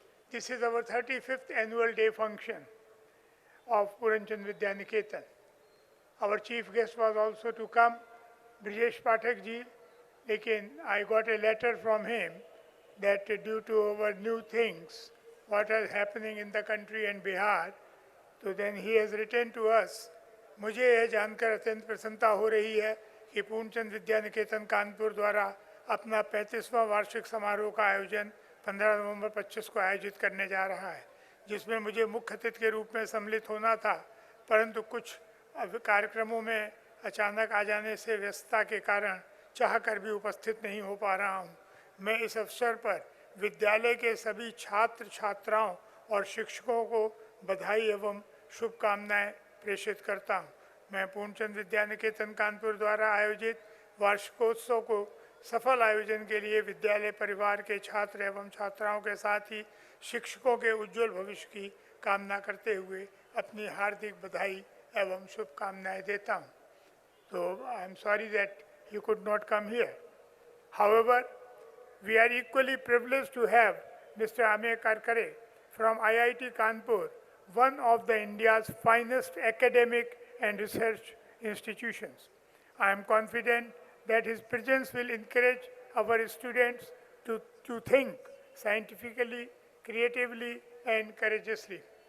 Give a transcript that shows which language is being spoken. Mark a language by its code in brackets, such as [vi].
[en] This is our 35th annual day function of Puranchand Vidyaniketan. Our chief guest was also to come, Brijesh Pathak ji, [hi] lekin [en] I got a letter from him that due to our new things, what is happening in the country and Bihar, so then he has written to us. [hi] मुझे यह जानकर अत्यंत प्रसन्नता हो रही है कि पूर्णचंद विद्या निकेतन कानपुर द्वारा अपना 35वां वार्षिक समारोह का आयोजन 15 नवंबर 25 को आयोजित करने जा रहा है, जिसमें मुझे मुख्य अतिथि के रूप में सम्मिलित होना था, परंतु कुछ कार्यक्रमों में अचानक आ जाने से व्यस्तता के कारण चाहकर भी उपस्थित नहीं हो पा रहा हूँ। मैं इस अवसर पर विद्यालय के सभी छात्र छात्राओं और शिक्षकों को बधाई एवं शुभकामनाएं प्रेषित करता हूं। मैं पूर्णचंद विद्या निकेतन कानपुर द्वारा आयोजित वार्षिकोत्सव को सफल आयोजन के लिए विद्यालय परिवार के छात्र एवं छात्राओं के साथ ही शिक्षकों के उज्जवल भविष्य की कामना करते हुए अपनी हार्दिक बधाई एवं शुभकामनाएं देता हूं। [en] तो I am sorry that you could not come here. However, we are equally privileged to have Mr. Ame Karkare from IIT Kanpur, one of the India's finest academic and research institutions. I am confident that his presence will encourage our students to think scientifically, creatively, and courageously.